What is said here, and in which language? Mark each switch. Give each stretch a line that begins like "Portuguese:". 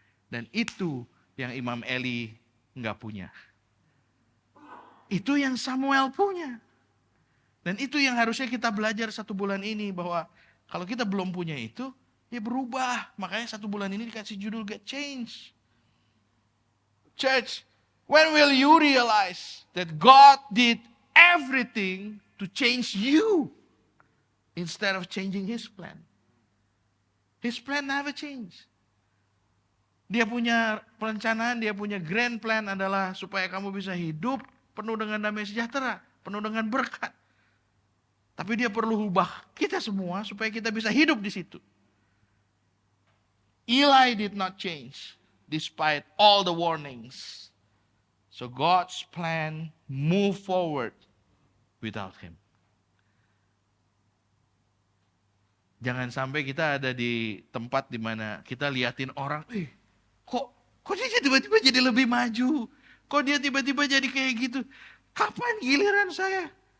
Indonesian: Dan itu yang Imam Eli gak punya. Itu yang Samuel punya. Dan itu yang harusnya kita belajar 1 bulan ini, bahwa kalau kita belum punya itu, ya berubah. Makanya 1 bulan ini dikasih judul Get Change.
English: Church, when will you realize that God did everything to change you instead of changing His plan? His plan never changed.
Indonesian: Dia punya perencanaan, dia punya grand plan adalah supaya kamu bisa hidup penuh dengan damai sejahtera, penuh dengan berkat. Tapi dia perlu ubah kita semua supaya kita bisa hidup di situ.
English: Eli did not change despite all the warnings. So God's plan moved forward without him.
Indonesian: Jangan sampai kita ada di tempat di mana kita liatin orang, kok dia tiba-tiba jadi lebih maju? Kok dia tiba-tiba jadi kayak gitu? Kapan giliran saya?